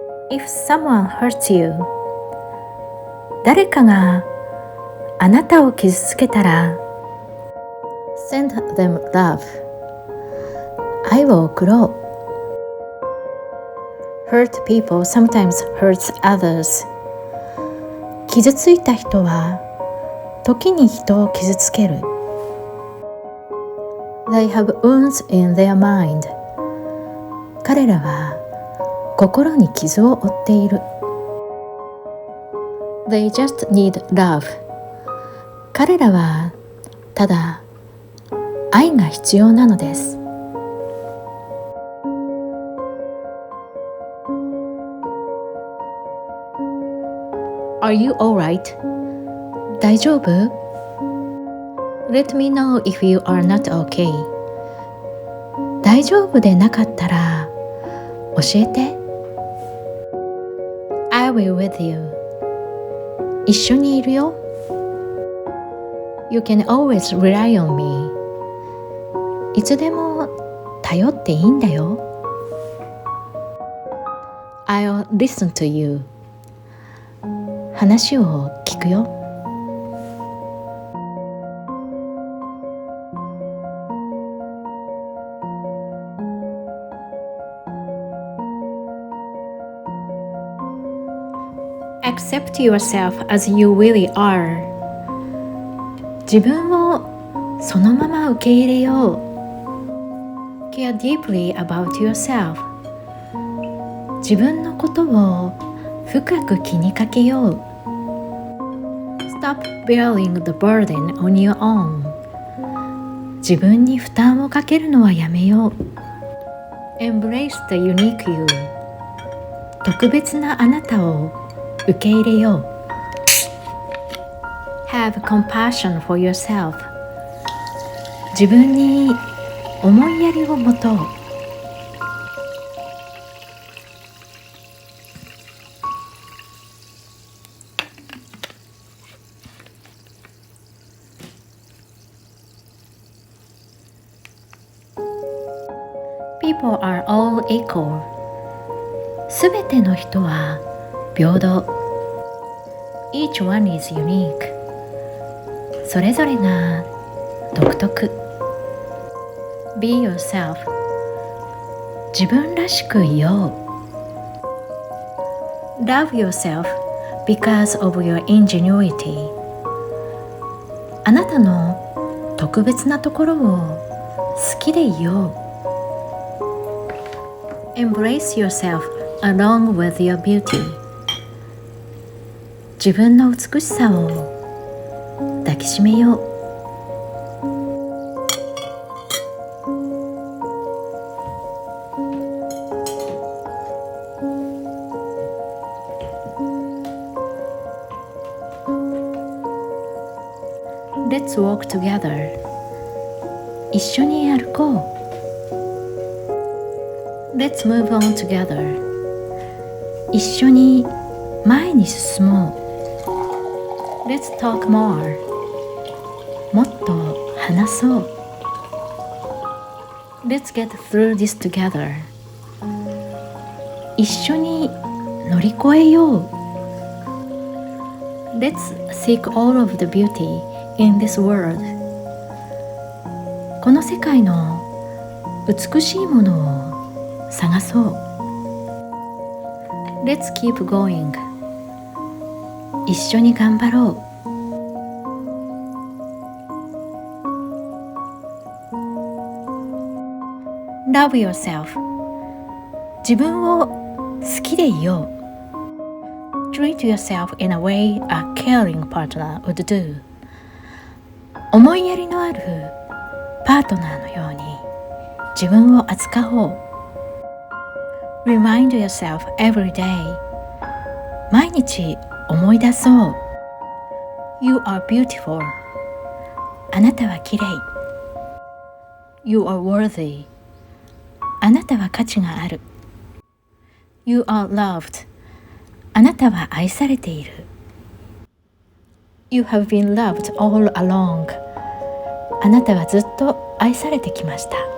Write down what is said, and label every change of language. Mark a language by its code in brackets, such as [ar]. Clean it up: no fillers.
[en] If someone hurts you, [ja] 誰かがあなたを傷つけたら [en] Send them love. [ja] 愛を送ろう。 [en] Hurt people sometimes hurts others. [ja] 傷ついた人は時に人を傷つける。 [en] They have wounds in their mind. [ja] 彼らは心に傷を負っている。 [en] They just need love. [ja] 彼らはただ愛が必要なのです。 [en] Are you alright? [ja] 大丈夫？ [en] Let me know if you are not okay. [ja] 大丈夫でなかったら教えて。 [en] I will with you. [ja] 一緒にいるよ。 [en] You can always rely on me. [ja] いつでも頼っていいんだよ。 [en] I'll listen to you. [ja] 話を聞くよ。 [en] Accept yourself as you really are. [ja] 自分をそのまま受け入れよう。 [en] Care deeply about yourself. [ja] 自分のことを深く気にかけよう。 [en] Stop bearing the burden on your own. [ja] 自分に負担をかけるのはやめよう。 [en] Embrace the unique you. [ja] 特別なあなたを受け入れよう。 [en] Have compassion for yourself. [ja] 自分に思いやりを持とう。 [en] People are all equal. [ja] すべての人は平等。 [en] Each one is unique. [ja] それぞれが独特。 [en] Be yourself. [ja] 自分らしくいよう。 [en] Love yourself because of your ingenuity. [ja] あなたの特別なところを好きでいよう。 [en] Embrace yourself along with your beauty. [ja] 自分の美しさを抱きしめよう。 [en] Let's walk together. [ja] 一緒に歩こう。 [en] Let's move on together. [ja] 一緒に前に進もう。 [en] Let's talk more. [ja] もっと話そう。 [en] Let's get through this together. [ja] 一緒に乗り越えよう。 [en] Let's seek all of the beauty in this world. [ja] この世界の美しいものを探そう。 [en] Let's keep going. [ja] 一緒に頑張ろう。 [en] Love yourself. [ja] 自分を好きでいよう。 [en] Treat yourself in a way a caring partner would do. [ja] 思いやりのあるパートナーのように自分を扱おう。 [en] Remind yourself every day. [ja] 毎日思い出そう。 [en] You are beautiful. [ja] あなたはきれい。 [en] You are worthy. [ja] あなたは価値がある。 [en] You are loved. [ja] あなたは愛されている。 [en] You have been loved all along. [ja] あなたはずっと愛されてきました。